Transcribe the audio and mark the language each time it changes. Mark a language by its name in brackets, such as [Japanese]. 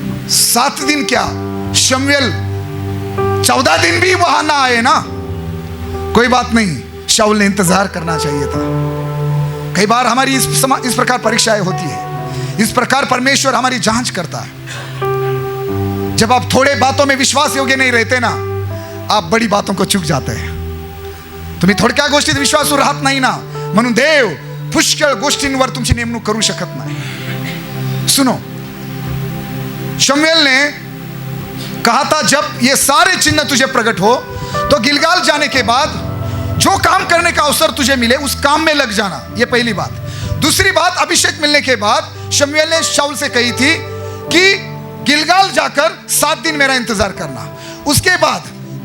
[Hindi] 7 दिन क्या, शमूएल 14 दिन भी वहां ना आए ना, कोई बात नहीं, शाऊल ने इंतजार करना चाहिए था। कई बार हमारी इस प्रकार परीक्षाएं होती है, इस प्रकार परमेश्वर हमारी जांच करता है। जब आप थोड़े बातों में विश्वास योग्य नहीं रहते ना, आप बड़ी बातों को चूक जाते हैं। [Marathi] तुम्ही थोडक्या गोष्टीत विश्वास राहत नाही ना, म्हणून देव पुष्कळ गोष्टींवर तुमची नेमणूक करू शकत नाही। [Hindi] सुनो, शमूएल ने कहा था जब ये सारे चिन्ह तुझे प्रकट हो तो गिलगाल जाने के बाद जो काम करने का अवसर तुझे मिले उस काम में लग जाना। ये पहली बात। दूसरी बात, अभिषेक मिलने के बाद शमूएल ने शाऊल से कही थी कि गिलगाल जाकर 7 दिन मेरा इंतजार करना। उसके बाद